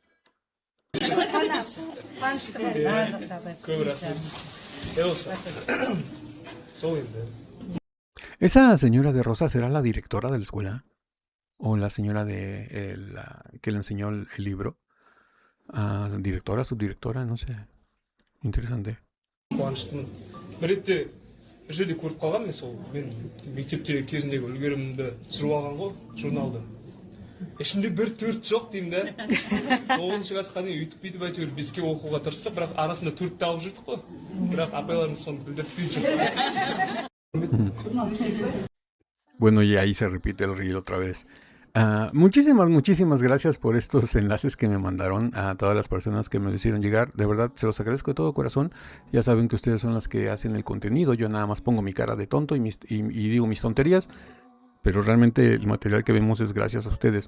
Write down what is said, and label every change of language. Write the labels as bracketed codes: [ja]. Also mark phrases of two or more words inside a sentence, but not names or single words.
[es] ¿Esa señora de rosa será la directora de la escuela? ¿O la señora que le enseñó el libro? Directora, subdirectora, no sé. Interesante. [kk] бір жерде көріп қалғанмын мен сол мен мектепте кезіндегі үлгерімімді түсіріп алған ғой журналды ішімде бір төрт жоқ деймін да 9-шы классқа дейін өйтіп бүйтіп әйтеуір 5-ке оқуға тырыстық бірақ арасында 4-ті алып жүрдік қой бірақ апайларымыз соны білдіртпей жүр. [es] Bueno, y ahí se repite el reel otra vez. Muchísimas gracias por estos enlaces que me mandaron a todas las personas que me lo hicieron llegar. De verdad, se los agradezco de todo corazón. Ya saben que ustedes son las que hacen el contenido. Yo nada más pongo mi cara de tonto y digo mis tonterías. Pero realmente el material que vemos es gracias a ustedes.